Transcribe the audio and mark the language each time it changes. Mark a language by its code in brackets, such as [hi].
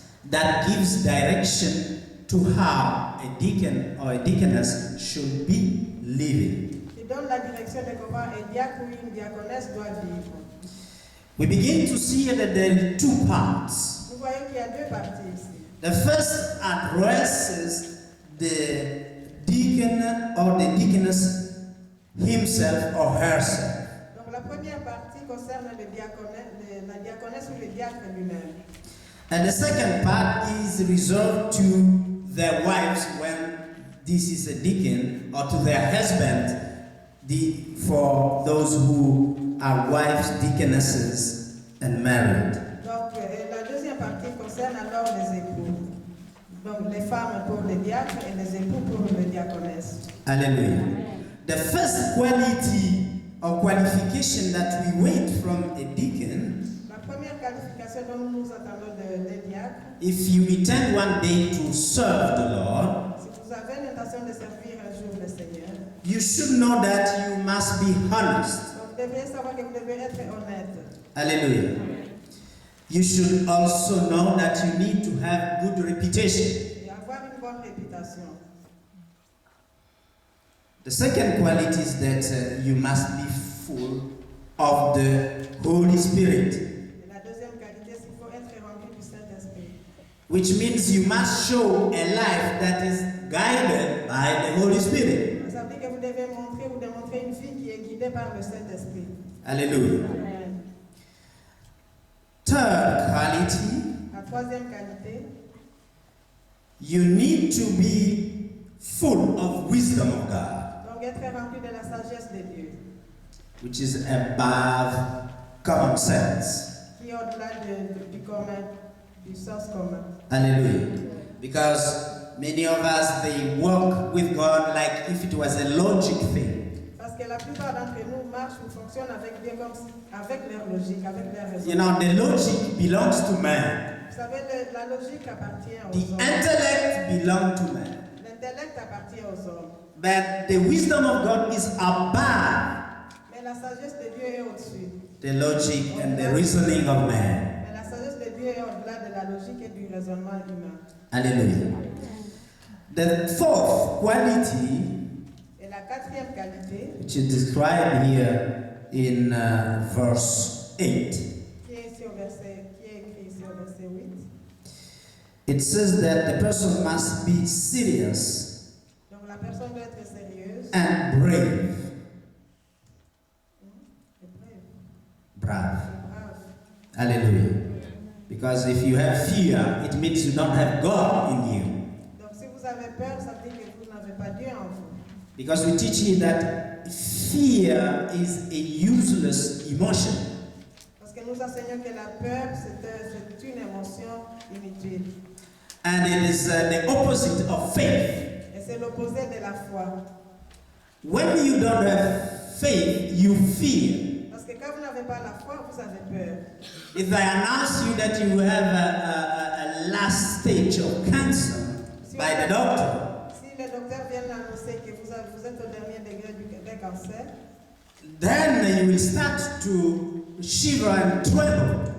[en] that gives direction to how a deacon or a deaconess should be living. [fr] qui donne la direction de comment un diacre ou une diaconesse doit vivre. [en] we begin to see that there are two parts. [fr] Nous voyons qu'il y a deux parties ici. [en] The first addresses the deacon or the deaconess himself or herself. [fr] Donc la première partie concerne la diaconesse ou le diacre lui-même. [en] And the second part is reserved to their wives when this is a deacon, or to their husband, for those who are wives, deaconesses, and married. [fr] Donc la deuxième partie concerne alors les époux. Donc les femmes pour les diacres et les époux pour les diaconesses. [en] Hallelujah. The first quality or qualification that we wait from a deacon, [fr] La première qualification dont nous attendons des diacres, [en] if you intend one day to serve the Lord, [fr] si vous avez l'intention de servir un jour le Seigneur, [en] you should know that you must be honest. [fr] donc vous devez savoir que vous devez être honnête. [en] Hallelujah. You should also know that you need to have good reputation. [fr] Et avoir une bonne réputation. [en] The second quality is that you must be full of the Holy Spirit, [fr] Et la deuxième qualité, c'est qu'il faut être rempli du Saint-Esprit. [en] which means you must show a life that is guided by the Holy Spirit. [fr] Ça veut dire que vous devez montrer ou démontrer une vie qui est guidée par le Saint-Esprit. [en] Hallelujah. Amen. Third quality, [fr] La troisième qualité, [en] you need to be full of wisdom of God, [fr] donc être rempli de la sagesse de Dieu, [en] which is above common sense. [fr] qui est au-delà du commun, du sens commun. [en] Hallelujah. Because many of us, they walk with God like if it was a logic thing. [fr] Parce que la plupart d'entre nous marchent ou fonctionnent avec Dieu comme avec leur logique, avec leur raison. [en] You know, the logic belongs to man. [fr] Vous savez, la logique appartient aux [en] The [fr] hommes. [en] intellect belongs to man. [fr] L'intellect appartient aux hommes. [en] But the wisdom of God is above [fr] Mais la sagesse de Dieu est au-dessus. [en] the logic and the reasoning of man. [fr] Mais la sagesse de Dieu est au-delà de la logique et du raisonnement humain. [en] Hallelujah. The fourth quality, [fr] Et la quatrième qualité, [en] which is described here in verse 8, [fr] qui est écrit ici au verset 8, [en] it says that the person must be serious [fr] donc la personne doit être sérieuse [en] and brave. [fr] et brave. [en] Brave. [fr] Brave. [en] Hallelujah. Because if you have fear, it means you don't have God in you. [fr] Donc si vous avez peur, ça veut dire que vous n'avez pas Dieu en vous. [en] Because we teach you that fear is a useless emotion. [fr] Parce que nous enseignons que la peur, c'est une émotion inutile. [en] And it is the opposite of faith. [fr] Et c'est l'opposé de la foi. [en] When you don't have faith, you fear. [fr] Parce que quand vous n'avez pas la foi, vous avez peur. [en] If I announce you that you have a last stage of cancer by the doctor, [fr] Si le docteur vient d'annoncer que vous êtes au dernier degré du cancer, [en] then you will start to shiver and tremble.